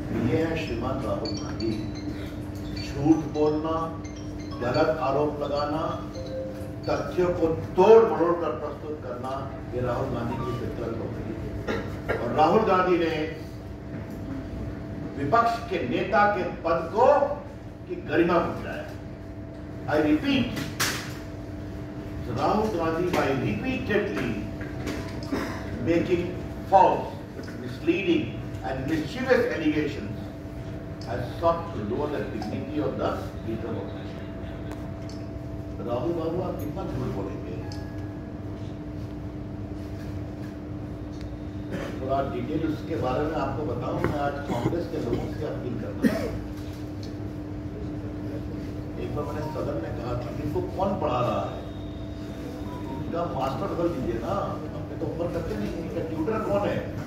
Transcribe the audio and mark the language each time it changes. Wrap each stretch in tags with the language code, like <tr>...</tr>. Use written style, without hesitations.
<hi>ये है श्रीमान राहुल गांधी। झूठ बोलना, गलत आरोप लगाना, तथ्यों को तोड़ मरोड़ कर प्रस्तुत करना, ये राहुल गांधी की फितरत होगी। और राहुल गांधी ने विपक्ष के नेता के पद को की गरिमा बचाया।</hi> <en>I repeat, Rahul Gandhi by repeatedly making false, misleading and mischievous allegations has sought to lower the dignity of the leader of the nation.</en> <hi>Rahul बाबू आप कितना झूठ बोलेंगे? थोड़ा डिटेल उसके बारे में आपको बताऊं। मैं आज कांग्रेस के लोगों से अपील करता हूं। एक बार मैंने सदन में कहा था कि इनको कौन पढ़ा रहा है, इनका मास्टर कर दीजिए ना, अपने तो ऊपर करते नहीं, इनका ट्यूटर कौन है।</hi>